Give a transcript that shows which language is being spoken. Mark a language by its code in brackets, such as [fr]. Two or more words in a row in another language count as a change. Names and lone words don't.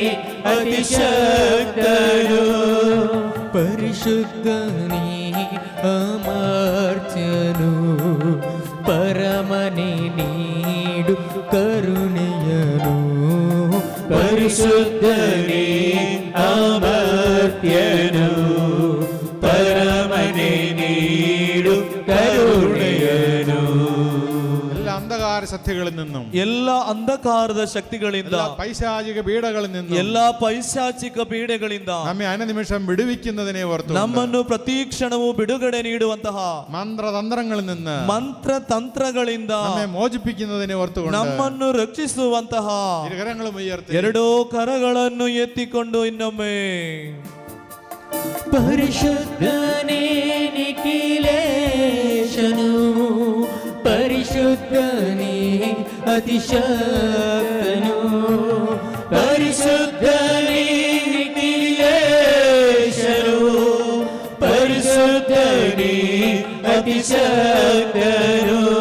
[kn] ಅತಿಶಕ್ತನು, ಪರಿಶುದ್ಧನೇ ಅಮರ್ತ್ಯನು, ಪರಮನೆ ನೀಡು ಕರುಣೆಯನು, ಪರಿಶುದ್ಧನೇ ಅಮರ್ತ್ಯನು, ಪರಮನೆ ನೀಡು ಕರುಣೆಯನು. [ml] എല്ലാ അന്ധകാര ശക്തികളിൽ നിന്നും, [kn] ಎಲ್ಲ ಅಂಧಕಾರದ ಶಕ್ತಿಗಳಿಂದ, [ml] പൈശാചിക പീഡകളിൽ നിന്നും, [kn] ಎಲ್ಲ ಪೈಶಾಚಿಕ ಪೀಡೆಗಳಿಂದ [ml] നമ്മെ അനുനിമിഷം വിടുവിക്കുന്നതിനെ ഓർത്ത് [kn] ನಮ್ಮನ್ನು ಪ್ರತಿ ಕ್ಷಣವೂ ಬಿಡುಗಡೆ ನೀಡುವಂತಹ [ml] മന്ത്രതന്ത്രങ്ങളിൽ നിന്ന്, [kn] ಮಂತ್ರತಂತ್ರಗಳಿಂದ [ml] നമ്മെ മോചിപ്പിക്കുന്നതിനെ ഓർത്തുകൊണ്ട് [kn] ನಮ್ಮನ್ನು ರಕ್ಷಿಸುವಂತಹ [ml] ഇരുകരങ്ങളും ഉയർത്തി [kn] ಎರಡೂ ಕರಗಳನ್ನು ಎತ್ತಿಕೊಂಡು ಇನ್ನೊಮ್ಮೆ ಪರಿಶುದ್ಧನೇ ನಿಖಿಲೇಶನು, ಪರಿಶುದ್ಧನೇ ಅತಿಶಕ್ತನು, ಪರಿಶುದ್ಧನೇ ನಿಖಿಲೇಶನು, ಪರಿಶುದ್ಧನೇ ಅತಿಶಕ್ತನು,